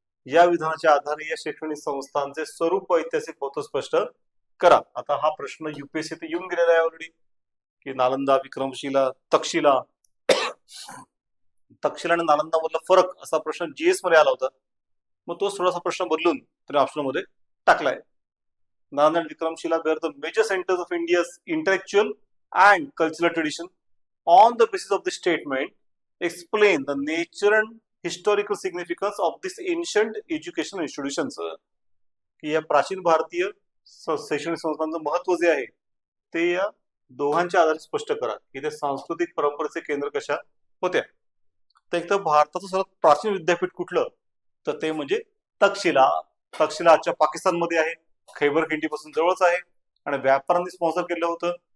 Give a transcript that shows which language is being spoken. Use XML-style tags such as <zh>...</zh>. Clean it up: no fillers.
<mr>या विधानाच्या आधारे या शैक्षणिक संस्थांचे स्वरूप व ऐतिहासिक महत्व स्पष्ट करा. आता हा प्रश्न युपीएससी ते येऊन गेलेला आहे ऑलरेडी, की नालंदा, विक्रमशिला, तक्षशिला तक्षशिला आणि नालंदा मधला फरक असा प्रश्न जीएस मध्ये आला होता. मग तोच थोडासा प्रश्न बदलून त्याने ऑप्शन मध्ये टाकलाय.</mr> <en>Nalanda and Vikramshila were the major centers of India's intellectual and cultural tradition. On the basis of the statement, explain the nature and historical significance of this ancient educational institutions.</en> <mr>की या प्राचीन भारतीय शैक्षणिक संस्थांचं महत्व जे आहे ते या दोघांच्या आधारे स्पष्ट करा की ते सांस्कृतिक परंपरेचे केंद्र कशा होत्या. तर एक तर भारताचं सर्वात प्राचीन विद्यापीठ कुठलं, तर ते म्हणजे तक्षशिला. तक्षशिला आजच्या पाकिस्तानमध्ये आहे, खैबर खिंडीपासून जवळच आहे आणि व्यापाऱ्यांनी स्पॉन्सर केलं होतं.</mr>